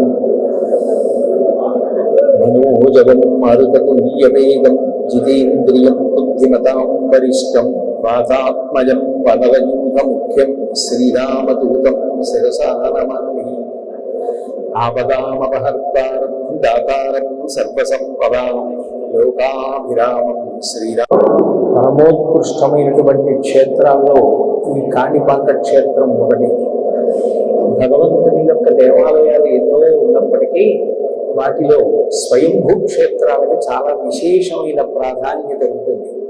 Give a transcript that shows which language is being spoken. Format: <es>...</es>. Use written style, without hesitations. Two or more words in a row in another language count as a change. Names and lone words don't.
<sa>मनोजवं मारुततुल्यवेगं जितेन्द्रियं बुद्धिमतां वरिष्ठं। वातात्मजं वनरयूथमुख्यं श्रीरामदूतं शिरसा नमामि। आपदामपहर्तारं दातारं सर्वसंपदां लोकाभिरामं శ్రీరామ.</sa> <te>పరమోత్కృష్టమైనటువంటి క్షేత్రాల్లో ఈ కాణిపాక క్షేత్రం ఒకటి. భగవంతుని యొక్క దేవాలయాలు ఎన్నో ఉన్నప్పటికీ వాటిలో స్వయంభూ క్షేత్రాలకు చాలా విశేషమైన ప్రాధాన్యత ఉంటుంది.</te>